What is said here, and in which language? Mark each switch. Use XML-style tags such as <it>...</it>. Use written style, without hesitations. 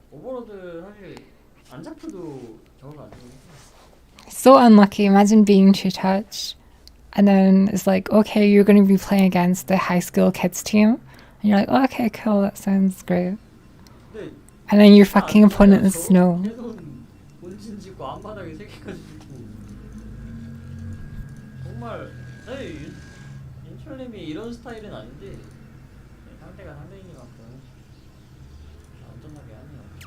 <ko>오버로드 사실 안 잡혀도 저거 안 되고.</ko> <en>So unlucky. Imagine being Chujach. And then it's like, okay, you're going to be playing against the high skill kids team. And you're like, oh, okay, cool, that sounds great.</en> <ko>근데</ko> <en>And then your fucking opponent is Snow.</en> <ko>캐논 본진 짓고 앞바닥에 세 개까지 짓고. 정말 사실 인철님이 이런 스타일은 아닌데 상대가 상대이니만큼 안전하게 하네요.</ko>